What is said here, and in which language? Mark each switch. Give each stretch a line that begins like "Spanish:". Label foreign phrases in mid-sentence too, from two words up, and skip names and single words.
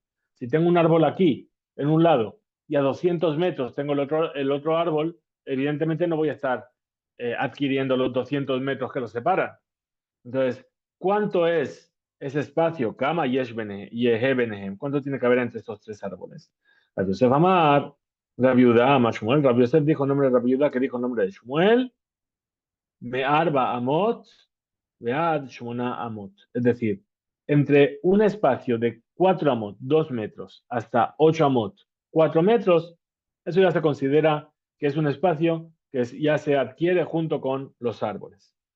Spanish: Si tengo un árbol aquí, en un lado, y a 200 metros tengo el otro árbol, evidentemente no voy a estar adquiriendo los 200 metros que los separan. Entonces, ¿cuánto es ese espacio?
Hebrew: כמה יהא ביניהם.
Spanish: ¿Cuánto tiene que haber entre estos tres árboles?
Hebrew: רבי יוסף אמר רבי יהודה אמר שמואל.
Spanish: Rabbi Yosef dijo el nombre de Rabbi Yehuda, que dijo el nombre de Shmuel.
Hebrew: מארבע אמות ועד שמונה אמות.
Spanish: Es decir, entre un espacio de 4 Amot, 2 metros, hasta 8 Amot, 4 metros, eso ya se considera que es un espacio que ya se adquiere junto con los árboles.